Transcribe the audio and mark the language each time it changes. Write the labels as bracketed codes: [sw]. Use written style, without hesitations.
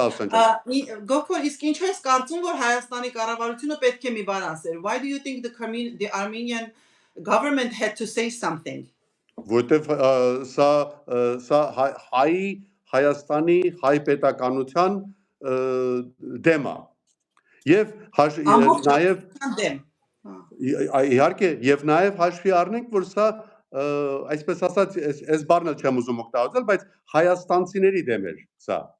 [hy] Գոքոր, իսկ ինչու ես կարծում, որ Հայաստանի կառավարությունը պետք է մի բան ասեր? [en] Why do you think the Armenian government had to say something? [hy] Որտեվ սա Հայաստանի հայ պետականության դեմ է։ Եվ նաև իհարկե, եւ նաև հաշվի առնենք, որ սա այսպես ասած, այս բառն էլ չեմ ուզում օգտագործել, բայց հայաստանցիների դեմ էր սա։